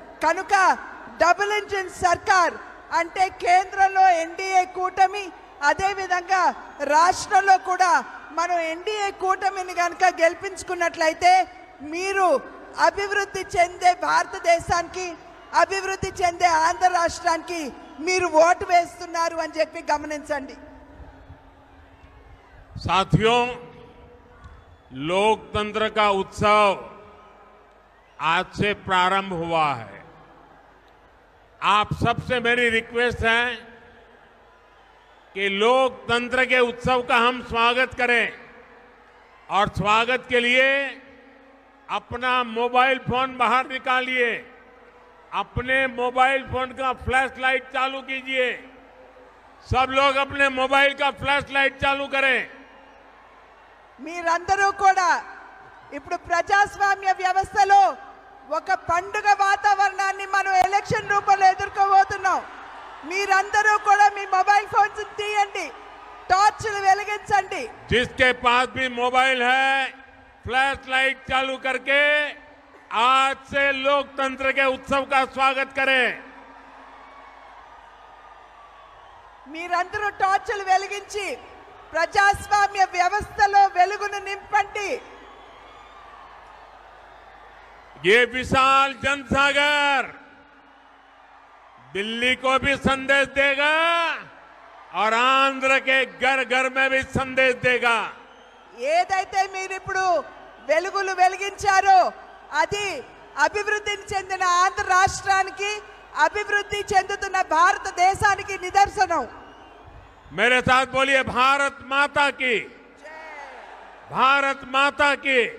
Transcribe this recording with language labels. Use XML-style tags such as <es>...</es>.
<te>కనుక double engine సర్కార్ అంటే కేంద్రంలో ఎన్డీఏ కూటమి, అదేవిధంగా రాష్ట్రంలో కూడా మనం ఎన్డీఏ కూటమిని కనుక గెలిపించుకున్నట్లయితే మీరు అభివృద్ధి చెందే భారతదేశానికి, అభివృద్ధి చెందే ఆంధ్ర రాష్ట్రానికి మీరు ఓటు వేస్తున్నారు అని చెప్పి గమనించండి.</te> <hi>साथियों, लोकतंत्र का उत्सव आज से प्रारंभ हुआ है. आप सबसे मेरी रिक्वेस्ट है कि लोकतंत्र के उत्सव का हम स्वागत करें और स्वागत के लिए अपना मोबाइल फोन बाहर निकालिए, अपने मोबाइल फोन का फ्लैश लाइट चालू कीजिए. सब लोग अपने मोबाइल का फ्लैश लाइट चालू करें.</hi> <te>మీరందరూ కూడా ఇప్పుడు ప్రజాస్వామ్య వ్యవస్థలో ఒక పండుగ వాతావరణాన్ని మనం ఎలక్షన్ రూపంలో ఎదుర్కోబోతున్నాం. మీరందరూ కూడా మీ మొబైల్ ఫోన్స్ తీయండి, టార్చ్లు వెలిగించండి.</te> <hi>जिसके पास भी मोबाइल है, फ्लैश लाइट चालू करके आज से लोकतंत्र के उत्सव का स्वागत करें.</hi> <te>మీరందరూ టార్చ్లు వెలిగించి ప్రజాస్వామ్య వ్యవస్థలో వెలుగును నింపండి.</te> <hi>ये विशाल जनसागर दिल्ली को भी संदेश देगा और आंध्र के घर घर में भी संदेश देगा.</hi> <te>ఏదైతే మీరు ఇప్పుడు వెలుగులు వెలిగించారో అది అభివృద్ధిని చెందిన ఆంధ్ర రాష్ట్రానికి, అభివృద్ధి చెందుతున్న భారతదేశానికి నిదర్శనం.</te> <hi>मेरे साथ बोलिए, भारत माता की, भारत माता की,</hi>